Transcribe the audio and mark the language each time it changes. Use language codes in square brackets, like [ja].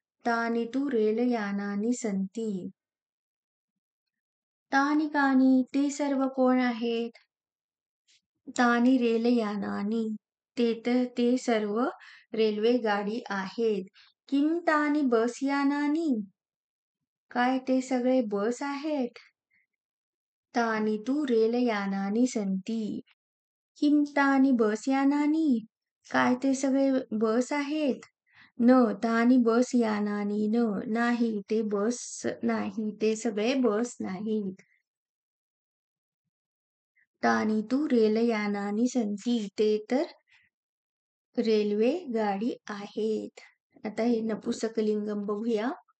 [sa] तानि तु रेलयानानि सन्ति. तानि कानि [mr] ते सर्व कोण आहेत. [sa] तानि रेलयानानि. [mr] ते सर्व रेल्वे गाडी आहेत. [sa] किम तानि बसयानानि. [mr] काय ते सगळे बस आहेत. [sa] तानि तु रेलयानानि सन्ति. किम तानि बसयानानि. [mr] काय ते सगळे बस आहेत. [sa] न तानि बसयानानि न. [mr] नाही ते बस नाही ते सगळे बस नाहीत. [sa] तानि तु रेलयानानि सन्ति. [mr] ते तर रेल्वे गाडी आहेत. आता हे नपुंसकलिंगम बघूया.